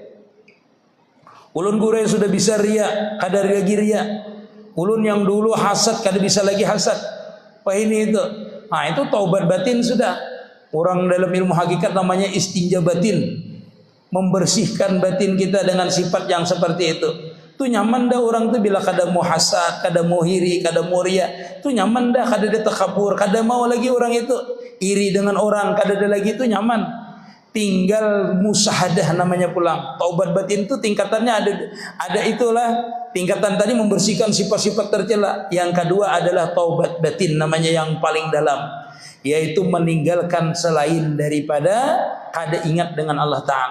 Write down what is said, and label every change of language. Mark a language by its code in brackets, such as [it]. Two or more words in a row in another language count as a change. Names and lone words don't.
[bjn] Ulun gure sudah bisa ria, kada lagi ria. Ulun yang dulu hasad kada bisa lagi hasad. [id] Apa ini itu? Nah, itu taubat batin sudah. Orang dalam ilmu hakikat namanya istinja batin. Membersihkan batin kita dengan sifat yang seperti itu. [bjn] Itu nyaman dah orang tu bila kada mau hasad, kada mau iri, kada mau ria. Itu nyaman dah, kada ada takabur, kada mau lagi orang itu iri dengan orang, kada ada lagi, itu nyaman. [id] Tinggal musahadah namanya pulang. Taubat batin itu tingkatannya ada itulah. Tingkatan tadi membersihkan sifat-sifat tercela. Yang kedua adalah taubat batin namanya yang paling dalam, yaitu meninggalkan selain daripada kada ingat dengan Allah Ta'ala.